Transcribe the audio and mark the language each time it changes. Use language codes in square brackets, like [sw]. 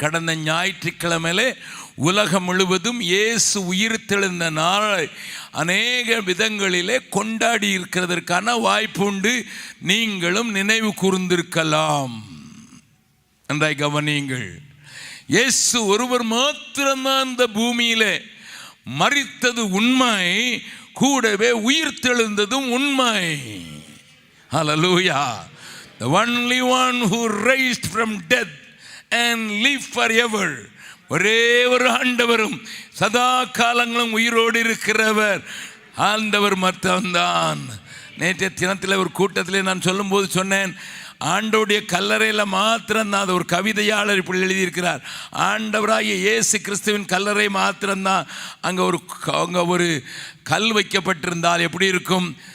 [ta] கடந்த ஞாயிற்றுக்கிழமையிலே உலகம் முழுவதும் இயேசு உயிர்த்தெழுந்த நாளை அநேக விதங்களிலே கொண்டாடி இருக்கிறதற்கான வாய்ப்பு உண்டு. நீங்களும் நினைவு கூர்ந்திருக்கலாம். நன்றாய் கவனியுங்கள். இயேசு ஒருவர் மாத்திரம்தான் இந்த பூமியிலே மரித்தது உண்மை, கூடவே உயிர்த்தெழுந்ததும் உண்மை. [en] Hallelujah. The only one who raised from death and live forever. [ta] ஒரே ஒரு ஆண்டவரும் சதா காலங்களும் உயிரோடு இருக்கிறவர் ஆண்டவர் மட்டும்தான். நேற்றைய தினத்தில் ஒரு கூட்டத்தில் நான் சொல்லும்போது சொன்னேன், ஆண்டவருடைய கல்லறையில் மாத்திரம்தான், அது ஒரு கவிதையாளர் இப்படி எழுதியிருக்கிறார், ஆண்டவராகிய இயேசு கிறிஸ்துவின் கல்லறை மாத்திரம்தான் அங்கே ஒரு கல் வைக்கப்பட்டிருந்தால் எப்படி இருக்கும்?